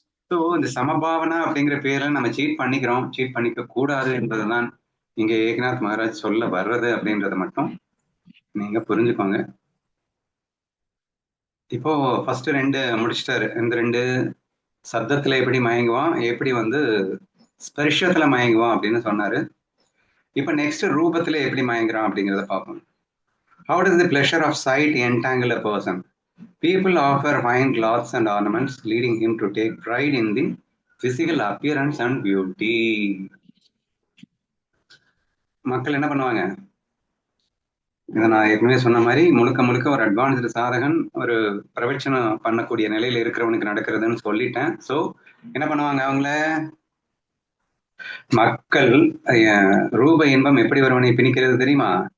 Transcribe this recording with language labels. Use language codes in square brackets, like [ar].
[ta] So இந்த சமபாவனா அப்படிங்கிற பேர்ல நம்ம சீட் பண்ணிக்கிறோம், சீட் பண்ணிக்க கூடாது என்பதுதான் இங்க ஏக்நாத் மகாராஜ் சொல்ல வர்றது அப்படின்றத மட்டும் நீங்க புரிஞ்சுக்கோங்க. இப்போ ஃபர்ஸ்ட் 2 முடிச்சிட்டாரு. இந்த 2 சப்தத்துல எப்படி மயங்குவான், எப்படி வந்து ஸ்பர்ஷத்துல மயங்குவான் அப்படின்னு சொன்னாரு. இப்ப நெக்ஸ்ட் ரூபத்துல எப்படி மயங்குறான் அப்படிங்கிறத பார்ப்போம். [en] How does the pleasure of sight entangle a person? People offer fine clothes and ornaments, leading him to take pride in the physical appearance and beauty. [ta] மக்கள் என்ன பண்ணுவாங்க? இதை நான் ஏற்கனவே சொன்ன மாதிரி முழுக்க முழுக்க ஒரு அட்வான்ஸ்டு சாதகன் ஒரு பிரவச்சனம் பண்ணக்கூடிய நிலையில இருக்கிறவனுக்கு நடக்கிறதுன்னு சொல்லிட்டேன். ஸோ என்ன பண்ணுவாங்க அவங்கள? மக்கள் ரூப இன்பம் எப்படி ஒருவனை பிணிக்கிறது தெரியுமா?